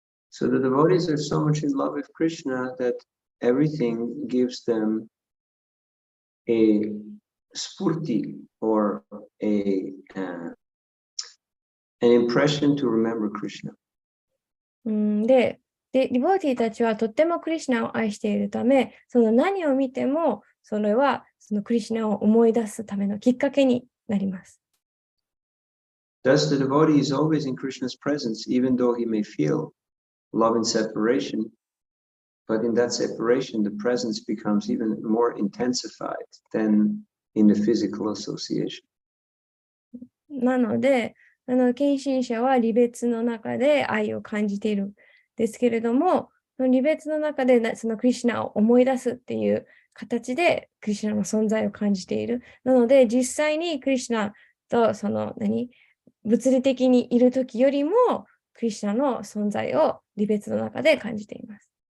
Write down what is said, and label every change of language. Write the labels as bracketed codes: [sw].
[en] So the devotees are so much in love with Krishna that everything gives them a spurti or an impression to remember Krishna. [ja] で、ディボーティーたちはとってもクリシュナを愛しているため、その何を見ても、それはそのクリシュナを思い出すためのきっかけになります。 [en] Thus, the devotee is always in Krishna's presence, even though he may feel love in separation. But in that separation, the presence becomes even more intensified than in the physical association. [ja] なので、献身者は離別の中で愛を感じているんですけれども、離別の中でそのクリシュナを思い出すっていう形でクリシュナの存在を感じている。なので、実際にクリシュナと物理的にいるときよりも、クリシュナの存在を離別の中で感じています。